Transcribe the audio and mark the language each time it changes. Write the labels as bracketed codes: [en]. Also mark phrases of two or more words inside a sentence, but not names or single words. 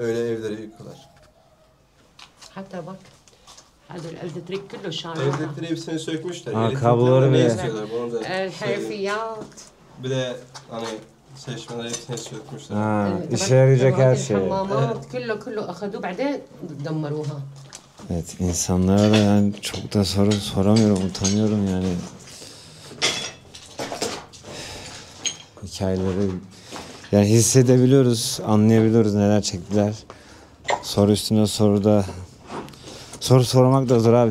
[tr] Öyle evleri yıkıyorlar. [ar] حتى بك هذا الالكتريك كله شالوها. [tr] Elektriği hepsini sökmüşler. Ha, Elektrikler kabloları ne bile. istiyorlar? Bunu da söyleyeyim. [ar] الحرفيات. [tr] Bir de hani seçmeler hepsini sökmüşler. Ha, [ar] طبعاً [tr] işe yarayacak her [ar] هذه [tr] şey. [ar] الحمامات كله اخذوه بعدين دمروها. [tr] Evet, insanlara da yani çok da soru soramıyorum, utanıyorum yani. Hikayeleri yani hissedebiliyoruz, anlayabiliyoruz neler çektiler. Soru üstüne soru sormak da zor abi.